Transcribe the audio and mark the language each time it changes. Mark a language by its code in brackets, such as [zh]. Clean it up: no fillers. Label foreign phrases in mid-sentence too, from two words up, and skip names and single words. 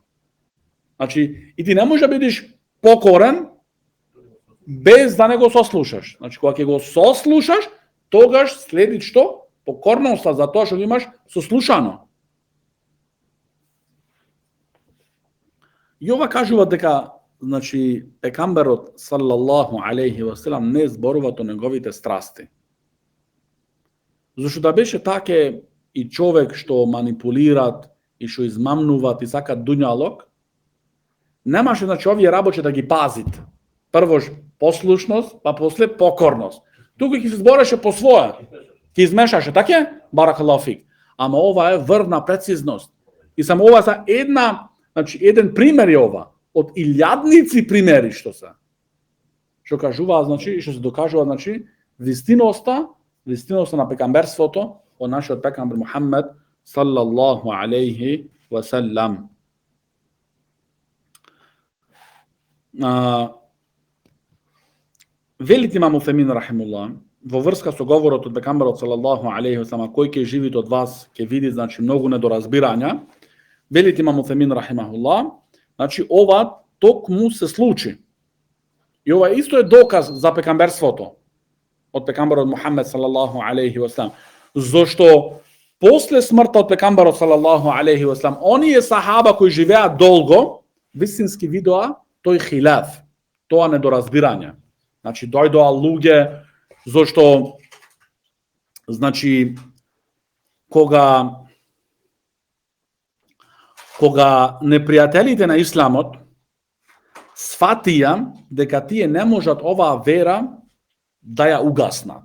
[mk] Значи, и ти не можеш да бидеш покорен без да не го сослушаш. Значи, кога ќе го сослушаш, тогаш следи што? Покорноста за тоа што го имаш сослушано. И ова кажува дека, значи, пекамберот [ar] صلى الله عليه وسلم [mk] не зборува о неговите страсти. Зашто да беше таке и човек што манипулират и што измамнуваат и сакат дуњалок, немаше, значи, овие работи да ги пазит. Прво послушност, па после покорност. Туку ќе се збореше по своја, ќе измешаше, така? [ar] بارك الله فيك. [mk] Ама ова е врвна прецизност. И само ова за значи еден пример е ова од илјадници примери што се. Што кажува, значи, што се докажува, значи, вистиноста на пекамберството од нашиот пекамбер Мухаммед [ar] صلى الله عليه وسلم. [mk] Велит имам Уфемин рахимуллах во врска со говорот од пекамберот [ar] صلى الله عليه وسلم, [mk] кој ќе живи од вас ќе види, значи, многу недоразбирања. Велит имам Уфемин рахимахуллах, значи, ова токму се случи. И ова исто е доказ за пекамберството од пекамберот Мухаммед [ar] صلى الله عليه وسلم. [mk] Зошто после смртта од пекамберот [ar] صلى الله عليه وسلم, [mk] оние сахаба кои живеат долго, вистински видоа тој хилаф, тоа недоразбирање. Значи, дојдоа луѓе, зашто, значи, кога непријателите на исламот сфатија дека тие не можат оваа вера да ја угаснат.